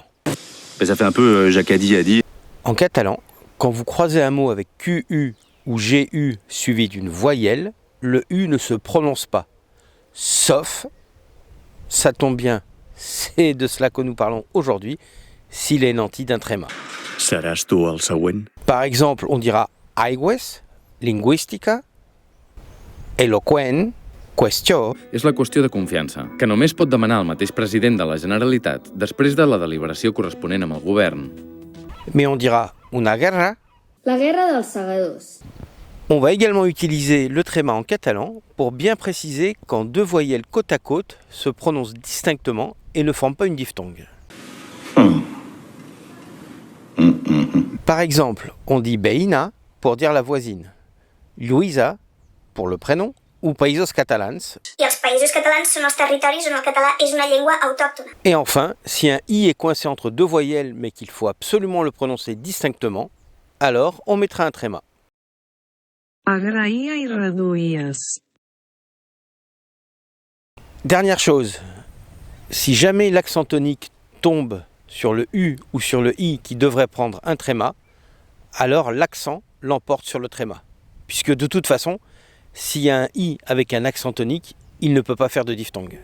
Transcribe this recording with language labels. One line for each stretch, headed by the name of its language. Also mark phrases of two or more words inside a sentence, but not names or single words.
French: Ça fait un peu Jacadi a dit. En catalan, quand vous croisez un mot avec QU ou GU suivi d'une voyelle, le U ne se prononce pas. Sauf, ça tombe bien, c'est de cela que nous parlons aujourd'hui, s'il est nanti d'un tréma.
Catalan: Seràs tu el següent?
French: Par exemple, on dira
Catalan: aigües, lingüística, eloqüent, qüestió. És la qüestió de confiança, que només pot demanar el mateix president de la Generalitat després de la deliberació corresponent amb el govern.
French: Mais on dira
Catalan: una guerra. La guerra dels segadors.
French: On va également utiliser le tréma en catalan pour bien préciser quand deux voyelles côte à côte se prononcent distinctement et ne forment pas une diphtongue. Par exemple, on dit veïna pour dire la voisine, Lluïsa pour le prénom, ou
Catalan: Països Catalans. I els països catalans són els territoris on el català és una llengua autòctona.
French: Et enfin, si un i est coincé entre deux voyelles mais qu'il faut absolument le prononcer distinctement, alors on mettra un tréma.
Catalan: Agraïa i reduïes.
French: Dernière chose, si jamais l'accent tonique tombe sur le U ou sur le I qui devrait prendre un tréma, alors l'accent l'emporte sur le tréma. Puisque de toute façon, s'il y a un I avec un accent tonique, il ne peut pas faire de diphtongue.